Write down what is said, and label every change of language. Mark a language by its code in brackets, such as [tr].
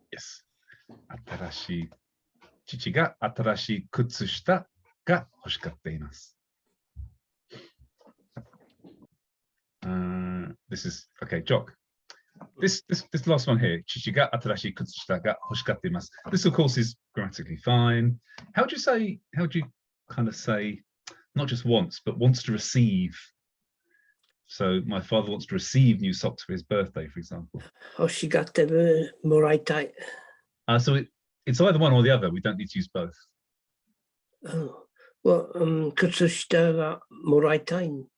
[ja] Yes. 新しい。父が新しい靴下が欲しがっています。 [en] This is okay, Jock. This last one here, 父が新しい靴下が欲しがっています. This, of course, is grammatically fine. How do you kind of say, not just wants, but wants to receive? So my father wants to receive new socks for his birthday, for example. [ja] 欲しがってもらいたい。 [en] So it's either one or the other. We don't need to use both. Oh, well, [ja] 靴下がもらいたい。